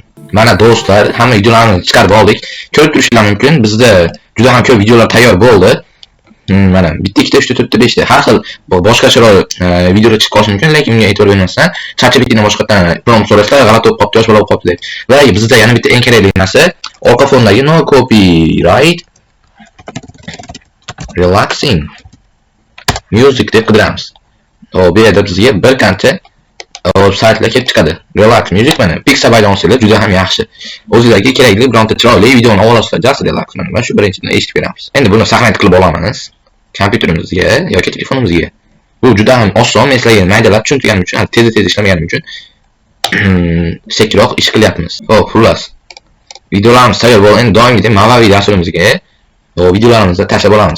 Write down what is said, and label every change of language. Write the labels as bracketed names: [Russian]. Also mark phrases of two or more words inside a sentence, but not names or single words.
[Uzbek] Mana do'stlar, hamma videolarni chiqarib oldik. Ko'rib turishingiz mumkin, bizda juda ham ko'p videolar tayyor bo'ldi. Mana bitta, ikkita, 3ta, 4ta, 5ta har xil boshqa chiroyli videolar chiqib qolishi mumkin, lekin unga e'tibor bermasdan ChatGPTdan boshqadan prompt so'rasizlar, g'alati bo'lib qolibdi, yosh bola bo'lib qolibdi deb. Va bizda yana bitta eng kerakli narsa, orqa fondagi [English] no copyright relaxing music [Uzbek] deb qidiramiz. Bu yerda bizga bir qancha saytlar kelib chiqadi. [English] Relax music [Uzbek] mana Pixabay-dan olsanglar juda ham yaxshi. O'zingizga kerakli bironta chiroyli videoni olasizlar, [English] just relax [Uzbek] mana shu birinchidan eshitib beramiz. Endi buni saqlanib qilib olamiz kompyuterimizga yoki telefonimizga. Bu juda ham oson, men sizlarga maydalab tushuntirganim uchun, tez ishlamaganim uchun sekinroq ish qilyapmiz. Xo'p, xullas. Videolarimiz tayyor bo'ldi. Endi doimgidek movaviy dasturimizga videolarimizni tashlab olamiz.